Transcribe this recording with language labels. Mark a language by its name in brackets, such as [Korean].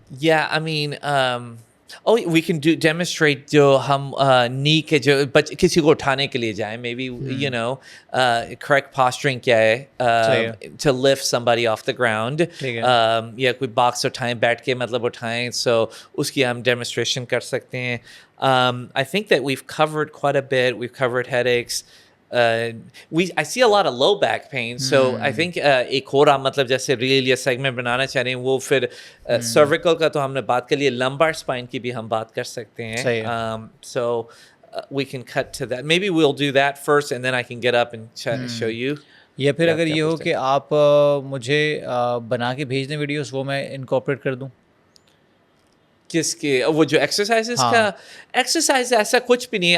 [English] Yeah, I mean, we can demonstrate [Hindi] जो हम नी के जो किसी को उठाने के लिए जाएं, [English] maybe you know, correct posturing [Hindi] क्या है, [English] to lift somebody off the ground, [Hindi] या कोई बॉक्स उठाएं, बैठ के मतलब उठाएं, so उसकी हम demonstration कर सकते हैं. [English] I think that we've covered quite a bit. We've covered headaches. I see a lot of low back pain, so I think [Hindi] एक और मतलब जैसे रील या सेगमेंट बनाना चाह रहे हैं, वो फिर cervical का तो हमने बात कर ली, lumbar spine की भी हम बात कर सकते हैं. [English] So we can cut to that. Maybe we'll do that first, and then I can get up and show you. [Hindi] या फिर अगर ये हो कि आप मुझे बना के भेज दें वीडियोस, वो मैं इनकॉर्पोरेट कर दूं. किसके? वो जो एक्सरसाइजेस का एक्सरसाइज ऐसा कुछ भी नहीं है.